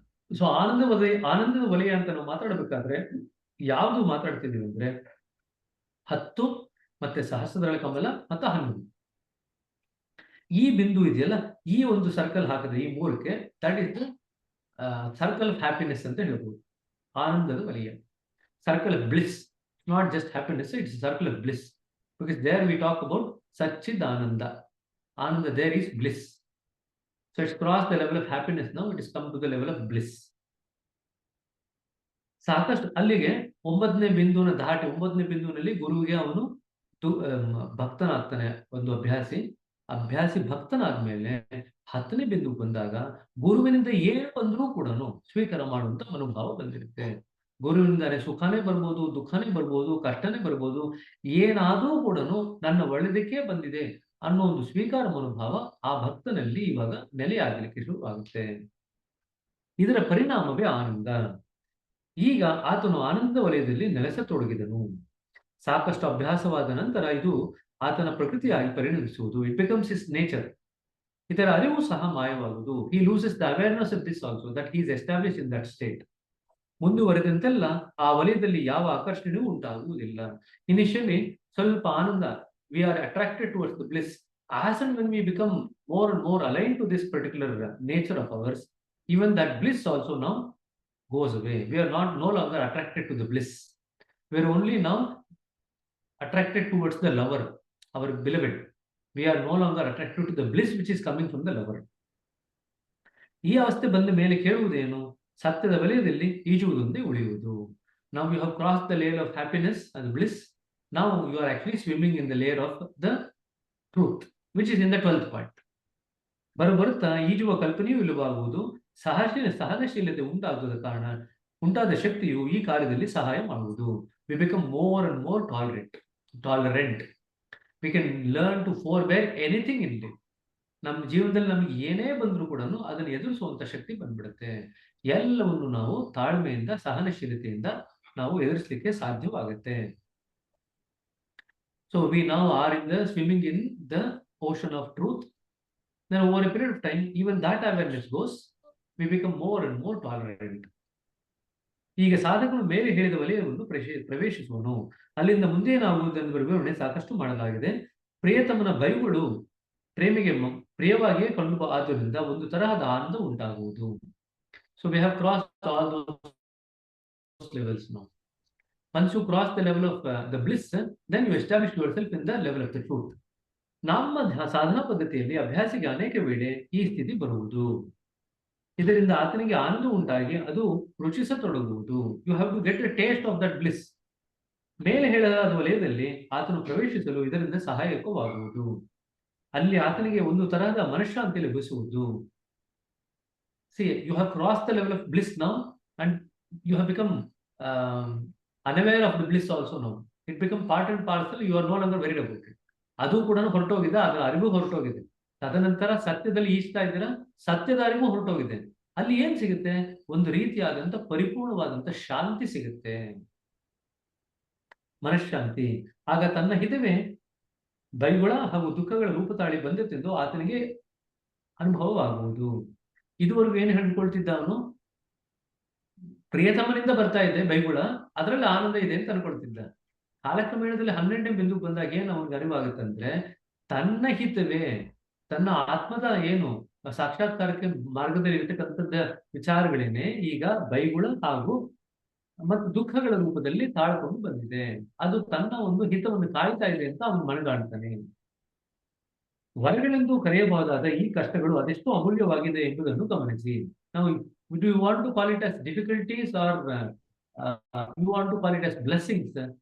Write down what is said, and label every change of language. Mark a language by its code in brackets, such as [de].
[kn] So ಆನಂದದ ವಲಯ ಅಂತ ನಾವು ಮಾತಾಡಬೇಕಾದ್ರೆ ಯಾವುದು ಮಾತಾಡ್ತಿದೀವಿ ಅಂದ್ರೆ 10 ಮತ್ತೆ ಸಹಸ್ರದಳ ಕಮಲ ಮತ್ತೆ 11 ಈ ಬಿಂದು ಇದೆಯಲ್ಲ, ಈ ಒಂದು ಸರ್ಕಲ್ ಹಾಕಿದ್ರೆ ಈ ಮೂಲಕ್ಕೆ [en] that is circle of happiness [kn] ಅಂತ ಹೇಳ್ಬೋದು. [en] ಆನಂದದ ವಲಯ, circle of bliss, not just happiness, it's circle of bliss because there we talk about ಸಚ್ಚಿದ್ ಆನಂದ. Ananda there is bliss. So it's crossed the level of happiness now, it is come to the level of bliss. [kn] ಸಾಕಷ್ಟು ಅಲ್ಲಿಗೆ 9ನೇ ಬಿಂದುನ ದಾಟಿ 9ನೇ ಬಿಂದುನಲ್ಲಿ ಗುರುವಿಗೆ ಅವನು ಭಕ್ತನಾಗ್ತಾನೆ. ಒಂದು ಅಭ್ಯಾಸಿ ಭಕ್ತನಾದ್ಮೇಲೆ 10ನೇ ಬಿಂದು ಬಂದಾಗ ಗುರುವಿನಿಂದ ಏನು ಬಂದರೂ ಕೂಡ ಸ್ವೀಕಾರ ಮಾಡುವಂತ ಮನೋಭಾವ ಬಂದಿರುತ್ತೆ. ಗುರುವಿನಿಂದಾನೆ ಸುಖನೇ ಬರ್ಬೋದು, ದುಃಖನೇ ಬರ್ಬೋದು, ಕಷ್ಟನೇ ಬರ್ಬೋದು, ಏನಾದರೂ ಕೂಡ ನನ್ನ ಒಳ್ಳೆದಕ್ಕೆ ಬಂದಿದೆ ಅನ್ನೋ ಒಂದು ಸ್ವೀಕಾರ ಮನೋಭಾವ ಆ ಭಕ್ತನಲ್ಲಿ ಇವಾಗ ನೆಲೆಯಾಗಲಿಕ್ಕೆ ಶುರುವಾಗುತ್ತೆ. ಇದರ ಪರಿಣಾಮವೇ ಆನಂದ. ಈಗ ಆತನು ಆನಂದ ವಲಯದಲ್ಲಿ ನೆಲೆಸತೊಡಗಿದನು. ಸಾಕಷ್ಟು ಅಭ್ಯಾಸವಾದ ನಂತರ ಇದು ಆತನ ಪ್ರಕೃತಿಯಾಗಿ ಪರಿಣಮಿಸುವುದು. [en] It becomes his nature. [kn] ಇದರ ಅರಿವು ಸಹ ಮಾಯವಾಗುವುದು. [en] He loses the awareness of this also that he is establish in that state. [kn] ಮುಂದುವರೆದಂತೆಲ್ಲ ಆ ವಲಯದಲ್ಲಿ ಯಾವ ಆಕರ್ಷಣೆಯೂ ಉಂಟಾಗುವುದಿಲ್ಲ. [en] initially [kn] ಸ್ವಲ್ಪ ಆನಂದ, [en] we are attracted towards the bliss. As and when we become more and more aligned to this particular nature of ours, even that bliss also now goes away. We are no longer attracted to the bliss. We are only now attracted towards the lover, our beloved. We are no longer attracted to the bliss which is coming from the lover. [kn] ಈ ಅವಸ್ಥೆ ಬಂದ ಮೇಲೆ ಕೇಳುವುದೇನು? ಸತ್ಯದ ವಲಯದಲ್ಲಿ ಈಜುವುದೊಂದೇ ಉಳಿಯುವುದು. ನಾವು [en] You have cross the layer of happiness and bliss. ನಾವು you are actually swimming in the layer of the truth which is in the 12th point. [kn] ಬರುತ್ತಾ ಈಜುವ ಕಲ್ಪನೆಯೂ ಇಲ್ಲವಾಗುವುದು. ಸಹನಶೀಲತೆ ಉಂಟಾದ ಶಕ್ತಿಯು ಈ ಕಾರ್ಯದಲ್ಲಿ ಸಹಾಯ ಮಾಡುವುದು. [en] We become more and more tolerant. We can learn to forbear anything in life. [kn] ನಮ್ಮ ಜೀವನದಲ್ಲಿ ನಮಗೆ ಏನೇ ಬಂದರೂ ಕೂಡ ಅದನ್ನು ಎದುರಿಸುವಂತ ಶಕ್ತಿ ಬಂದ್ಬಿಡುತ್ತೆ. ಎಲ್ಲವನ್ನು ನಾವು ತಾಳ್ಮೆಯಿಂದ, ಸಹನಶೀಲತೆಯಿಂದ ನಾವು ಎದುರಿಸಲಿಕ್ಕೆ ಸಾಧ್ಯವಾಗುತ್ತೆ. [en] So we now are in the swimming in the ocean of truth. Then over a period of time, even that awareness goes, we become more and more tolerant. [kn] ಈಗ ಸಾಧಕನು ಮೇಲೆ ಹೇಳಿದ ವಲಯವನ್ನು ಪ್ರವೇಶಿಸುವನು. ಅಲ್ಲಿಂದ ಮುಂದೆ ನಾವು ಇದನ್ನು ವಿವರಣೆ ಸಾಕಷ್ಟು ಮಾಡಲಾಗಿದೆ. ಪ್ರಿಯತಮನ ಬೈಗಳು ಪ್ರೇಮಿಗೆ ಪ್ರಿಯವಾಗಿಯೇ ಕಂಡು ಆದ್ದರಿಂದ ಒಂದು ತರಹದ ಆನಂದ ಉಂಟಾಗುವುದು. [en] So we have crossed all those levels now. Once you cross the level of the bliss, then you establish yourself in the level of the truth. [kn] ನಮ್ಮ ಸಾಧನಾ ಪದ್ಧತಿಯಲ್ಲಿ ಅಭ್ಯಾಸಿಗೆ ಅನೇಕ ವೇಳೆ ಈ ಸ್ಥಿತಿ ಬರುವುದು. ಇದರಿಂದ ಆತನಿಗೆ ಆನಂದ ಉಂಟಾಗಿ ಅದು ರುಚಿಸತೊಡಗುವುದು. [en] You have to get a taste of that bliss. [kn] ಮೇಲೆ ಹೇಳಲಾದ ವಲಯದಲ್ಲಿ ಆತನು ಪ್ರವೇಶಿಸಲು ಇದರಿಂದ ಸಹಾಯಕವಾಗುವುದು. ಅಲ್ಲಿ ಆತನಿಗೆ ಒಂದು ತರಹದ ಮನಃಶಾಂತಿ ಲಭಿಸುವುದು. [en] See, you have crossed the level of bliss now and you have become unaware of the bliss also now. It become part and parcel. You are no longer worried about it. [kn] ಅದು ಕೂಡ ಹೊರಟೋಗಿದೆ, ಅದರ ಅರಿವು ಹೊರಟೋಗಿದೆ. ತದನಂತರ ಸತ್ಯದಲ್ಲಿ ಈಜ್ತಾ ಇದ್ದೀರಾ, ಸತ್ಯದ ಅರಿವು ಹೊರಟೋಗಿದೆ. ಅಲ್ಲಿ ಏನ್ ಸಿಗುತ್ತೆ? ಒಂದು ರೀತಿಯಾದಂತ ಪರಿಪೂರ್ಣವಾದಂತ ಶಾಂತಿ ಸಿಗುತ್ತೆ, ಮನಃಶಾಂತಿ. ಆಗ ತನ್ನ ಹಿತವೇ ಬೈಗುಳ ಹಾಗೂ ದುಃಖಗಳ ರೂಪ ತಾಳಿ ಬಂದೆಂದು ಆತನಿಗೆ ಅನುಭವವಾಗುವುದು. ಇದುವರೆಗೂ ಏನು ಹೇಳ್ಕೊಳ್ತಿದ್ದ ಅವನು? ಪ್ರಿಯತಮನಿಂದ ಬರ್ತಾ ಇದೆ ಬೈಗುಳ, ಅದರಲ್ಲಿ ಆನಂದ ಇದೆ ಅಂತ ಅನ್ಕೊಳ್ತಿದ್ದ. ಕಾಲಕ್ರಮೇಣದಲ್ಲಿ 12ನೇ ಬಿಂದುಗೆ ಬಂದಾಗ ಏನು ಅವನಿಗೆ ಅರಿವಾಗುತ್ತಂದ್ರೆ, ತನ್ನ ಹಿತವೇ, ತನ್ನ ಆತ್ಮದ ಏನು ಸಾಕ್ಷಾತ್ಕಾರಕ್ಕೆ ಮಾರ್ಗದಲ್ಲಿ ಇರತಕ್ಕಂಥದ್ದ ವಿಚಾರಗಳೇನೆ ಈಗ ಬೈಗುಳ ಹಾಗೂ ಮತ್ತು ದುಃಖಗಳ ರೂಪದಲ್ಲಿ ತಾಳ್ಕೊಂಡು ಬಂದಿದೆ. ಅದು ತನ್ನ ಒಂದು ಹಿತವನ್ನು ಕಾಯ್ತಾ ಇದೆ ಅಂತ ಅವನು ಮನಗಾಣ್ತಾನೆ. ವರಗಳೆಂದು ಕರೆಯಬಹುದಾದ ಈ ಕಷ್ಟಗಳು ಅದೆಷ್ಟು ಅಮೂಲ್ಯವಾಗಿದೆ ಎಂಬುದನ್ನು ಗಮನಿಸಿ. [en] ನಾವು do you want to call it as difficulties or you want to call it as blessings?